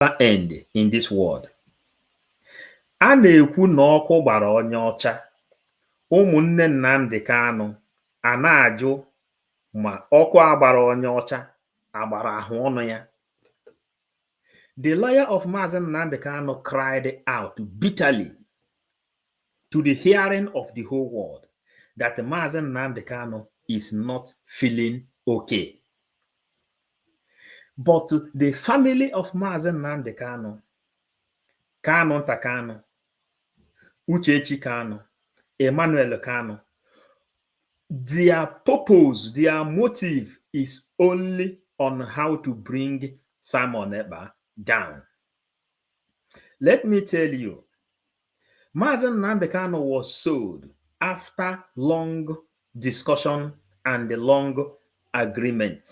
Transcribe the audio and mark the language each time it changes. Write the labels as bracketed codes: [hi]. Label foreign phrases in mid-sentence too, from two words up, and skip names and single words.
[en] end in this world. [ig] A na-ekwu na ọkụ gbara onye ọcha. Ụmụnne Nnamdi Kanu a na-ajụ ma ọkụ agbara onye ọcha agbara ahụ ọnụ ya. [en] The lawyer of Mazi Nnamdi Kanu cried out bitterly to the hearing of the whole world that Mazi Nnamdi Kanu is not feeling okay. But the family of Mazi Nnamdi Kanu, Kanu Nta Kanu, Uchechi Kanu, Emmanuel Kanu, their purpose, their motive is only on how to bring Simon Ekpa down. Let me tell you, Mazi Nnamdi Kanu was sold after long discussion and a long agreement.